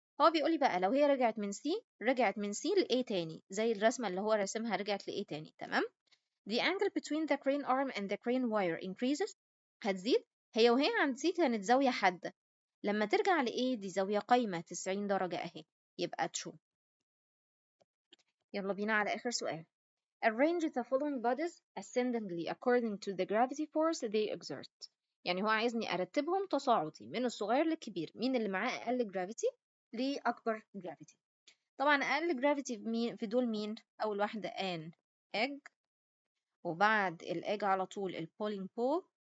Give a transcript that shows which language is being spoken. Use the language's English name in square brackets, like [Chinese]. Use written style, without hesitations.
[Arabic] هو بيقولي بقى لو هي رجعت من C ل A تاني، زي الرسمة اللي هو راسمها رجعت ل A تاني، تمام؟ [English] The angle between the crane arm and the crane wire increases، [Arabic] هتزيد. هي وهي عند C كانت زاوية حادة، لما ترجع لإيه دي زاوية قايمة 90 درجة أهي، يبقى true. يلا بينا على آخر سؤال. [English] Arrange the following bodies ascendingly according to the gravity force they exert. [Arabic] يعني هو عايزني أرتبهم تصاعدي من الصغير للكبير، مين اللي معاه أقل gravity لأكبر gravity. طبعا أقل gravity في دول مين؟ أول واحدة [English] an egg، [Arabic] وبعد الإيج على طول البولينج بول.